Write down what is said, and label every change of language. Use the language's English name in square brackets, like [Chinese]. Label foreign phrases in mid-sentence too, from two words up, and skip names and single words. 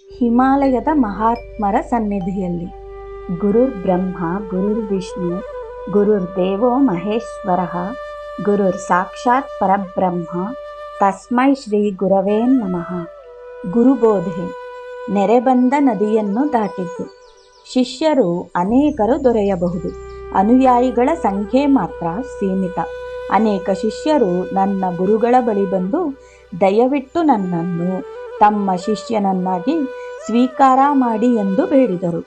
[Kannada] ಹಿಮಾಲಯದ ಮಹಾತ್ಮರ ಸನ್ನಿಧಿಯಲ್ಲಿ. [Sanskrit] ಗುರುರ್ ಬ್ರಹ್ಮ ಗುರುರ್ ವಿಷ್ಣು ಗುರುರ್ ದೇವೋ ಮಹೇಶ್ವರ ಗುರುರ್ ಸಾಕ್ಷಾತ್ ಪರಬ್ರಹ್ಮ ತಸ್ಮೈ ಶ್ರೀ ಗುರವೇ ನಮಃ. [Kannada] ಗುರುಬೋಧೆ. ನೆರೆಬಂದ ನದಿಯನ್ನು ದಾಟಿದ್ದು. ಶಿಷ್ಯರು ಅನೇಕರು ದೊರೆಯಬಹುದು, ಅನುಯಾಯಿಗಳ ಸಂಖ್ಯೆ ಮಾತ್ರ ಸೀಮಿತ. ಅನೇಕ ಶಿಷ್ಯರು ನನ್ನ ಗುರುಗಳ ಬಳಿ ಬಂದು ದಯವಿಟ್ಟು ನನ್ನನ್ನು ತಮ್ಮ ಶಿಷ್ಯನನ್ನಾಗಿ ಸ್ವೀಕಾರ ಮಾಡಿ ಎಂದು ಬೇಡಿದರು.